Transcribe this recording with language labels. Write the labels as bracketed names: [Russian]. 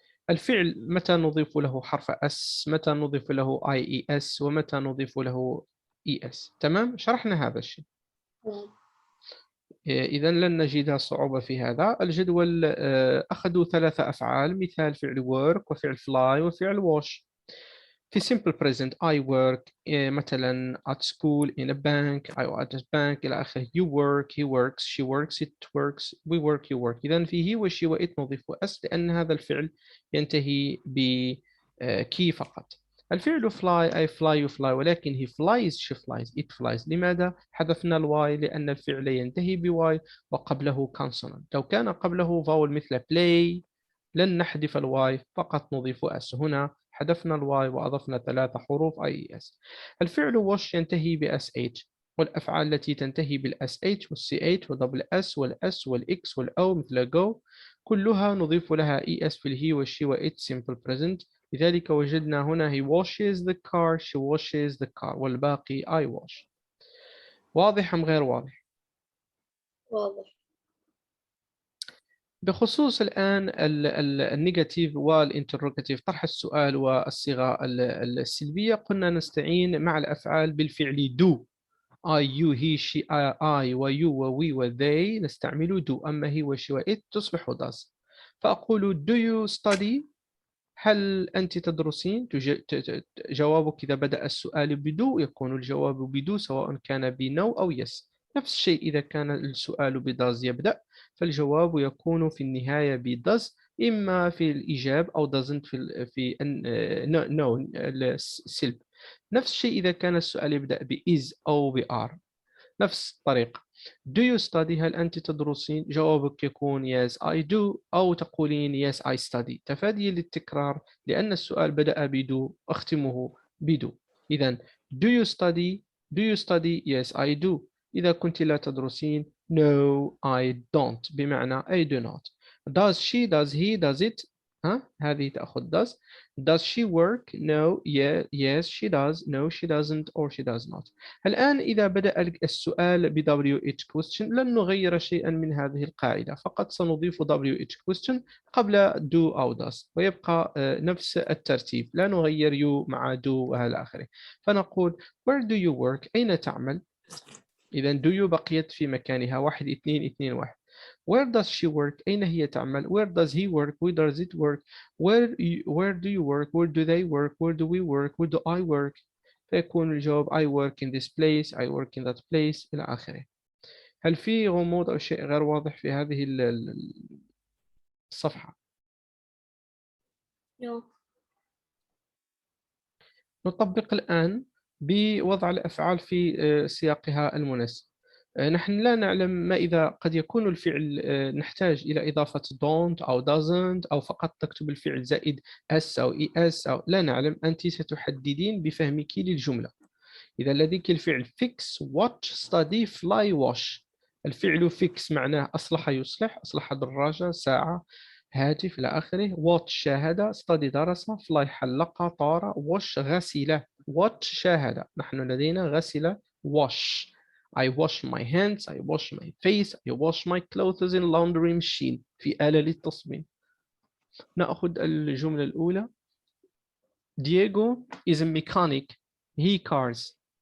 [Arabic] الفعل متى نضيف له حرف اس، متى نضيف له IES، ومتى نضيف له ES. تمام، شرحنا هذا الشيء. إذا لن نجد صعوبة في هذا الجدول. أخذوا 3 أفعال، مثال فعل work وفعل fly وفعل wash. [English] في simple present I work [Arabic] مثلا [English] at school in a bank I at a bank [Arabic] إلى آخره. [English] you work he works she works it works we work you work. [Arabic] إذا في he و she و it نضيف s لأن هذا الفعل ينتهي ب key فقط. الفعل [English] fly I fly you fly، [Arabic] ولكن [English] he flies she flies it flies. [Arabic] لماذا حذفنا الواي؟ لأن الفعل ينتهي بواي وقبله consonant. لو كان قبله vowel مثل play لن نحذف الواي، فقط نضيف اس. هنا حذفنا الواي وأضفنا 3 حروف IES. الفعل wash ينتهي بأس اتش، والأفعال التي تنتهي بالأس اتش والسي اتش ودبل اس والأس والإكس والأو مثل go كلها نضيف لها ES في الهي والشي وإت simple present. لذلك وجدنا هنا [English] he washes the car she washes the car [Arabic] والباقي [English] I wash. [Arabic] واضح أم غير واضح؟ واضح. بخصوص الآن النيجاتيف والانتروجاتيف، طرح السؤال والصيغة السلبية، قلنا نستعين مع الأفعال بالفعل do. [English] I you he she I و you و we و they [Arabic] نستعمل [English] do. [Arabic] أما he و she و it تصبح does. فأقول [English] do you study؟ [Arabic] هل أنت تدرسين؟ جوابك إذا بدأ السؤال بدو يكون الجواب بدو، سواء كان بنو أو يس. نفس الشيء إذا كان السؤال بداز يبدأ، فالجواب يكون في النهاية بداز، إما في الإيجاب أو doesn't في no السلب. نفس الشيء إذا كان السؤال يبدأ بإز أو بآر. نفس الطريقة. [English] Do you study؟ [Arabic] هل أنت تدرسين؟ جوابك يكون [English] yes I do، [Arabic] أو تقولين [English] yes I study، [Arabic] تفادي للتكرار لأن السؤال بدأ بدو أختمه بدو. إذا [English] do you study؟ Do you study؟ Yes I do. [Arabic] إذا كنت لا تدرسين [English] no I don't، [Arabic] بمعنى [English] I do not. Does she does he does it؟ هذه تأخذ does. Does she work؟ No yeah yes she does no she doesn't or she does not. [Arabic] الآن إذا بدأ السؤال ب WH question لن نغير شيئا من هذه القاعدة، فقط سنضيف WH question قبل do أو does ويبقى نفس الترتيب، لا نغير you مع do وإلى آخره. فنقول [English] where do you work؟ [Arabic] أين تعمل؟ إذا do you بقيت في مكانها 1 2 2 1. [English] Where does she work؟ [Arabic] أين هي تعمل؟ [English] Where does he work؟ Where does it work؟ Where do you work؟ Where do they work؟ Where do we work؟ Where do I work؟ [Arabic] فيكون الجواب [English] I work in this place I work in that place [Arabic] إلى آخره. هل في غموض أو شيء غير واضح في هذه الصفحة؟ [English] no. [Arabic] نطبق الآن بوضع الأفعال في سياقها المناسب. نحن لا نعلم ما إذا قد يكون الفعل نحتاج إلى إضافة don't أو doesn't أو فقط تكتب الفعل زائد s أو es أو لا نعلم. أنت ستحددين بفهمك للجملة. إذا لديك الفعل fix watch study fly wash. الفعل fix معناه أصلح يصلح، أصلح دراجة ساعة هاتف إلى آخره. watch شاهد، study درس، fly حلق طار، wash غسل. watch شاهد، نحن لدينا غسل wash. [English] I wash my hands I wash my face I wash my clothes in laundry machine [Arabic] في آلة للتصميم. نأخذ الجملة الأولى. [English] Diego is a mechanic he cars.